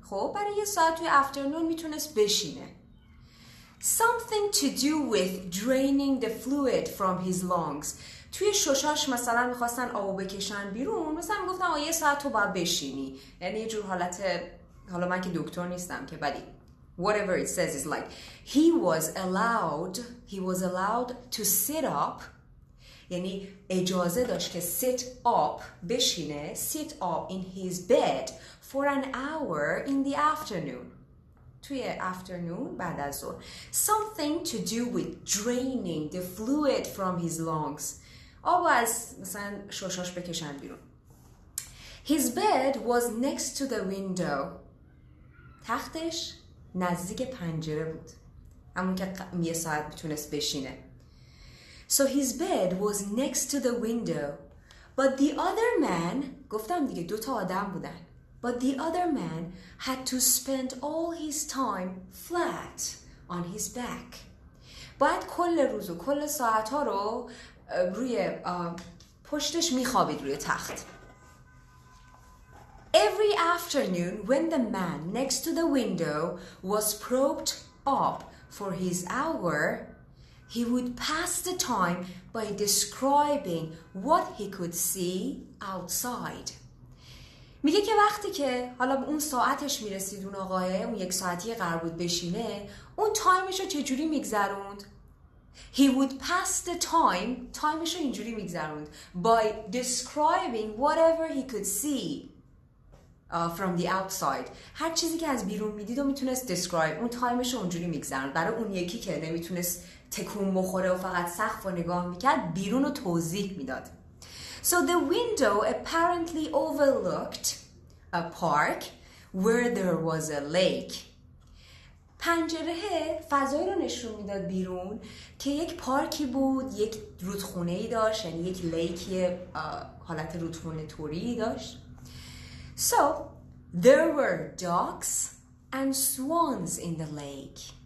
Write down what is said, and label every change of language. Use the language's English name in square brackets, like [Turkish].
[Persian] خب برای یه ساعت توی afternoon میتونست بشینه. [English] Something to do with draining the fluid from his lungs. [Persian] توی ششاش مثلا میخواستن آبو بکشن بیرون، مثلا میگفتن یه ساعت تو باید بشینی. یعنی یه جور حالت، حالا من که دکتر نیستم که ولی [English] whatever it says is like he was allowed to sit up. [Persian] یعنی اجازه داشت که [English] sit up بشینه sit up in his bed for an hour in the afternoon. [Persian] توی afternoon بعد از ظهر. [English] Something to do with draining the fluid from his lungs. [Persian] آب از مثلا ششاش بکشن بیرون. [English] His bed was next to the window. [Persian] تختش نزدیک پنجره بود. همون که یه ساعت میتونست بشینه. [English] So his bed was next to the window. But the other man, [Persian] گفتم دیگه 2 تا آدم بودن. [English] But the other man had to spend all his time flat on his back. [Persian] باید کل روز و کل ساعتها رو روی پشتش میخوابید روی تخت. [English] Every afternoon when the man next to the window was propped up for his hour, he would pass the time by describing what he could see outside. [Persian] میگه که وقتی که حالا اون ساعتش میرسید اون آقاه، اون 1 ساعتی قرار بود بشینه، اون تایمش رو چجوری میگذروند؟ [English] He would pass the time، [Persian] تایمش رو اینجوری میگذروند [English] by describing whatever he could see from the outside. [Persian] هر چیزی که از بیرون میدید و میتونست describe، اون تایمش رو اونجوری میگذروند. برای اون یکی که نمیتونست تکون بخوره و فقط سقف رو نگاه میکرد، بیرون رو توضیح میداد. [English] So the window apparently overlooked a park where there was a lake. [Persian] پنجره فضایی رو نشون میداد بیرون که یک پارکی بود، یک رودخونه‌ای داشت، یعنی یک لیکی حالت رودخونه توری داشت. [English] So there were ducks and swans in the lake.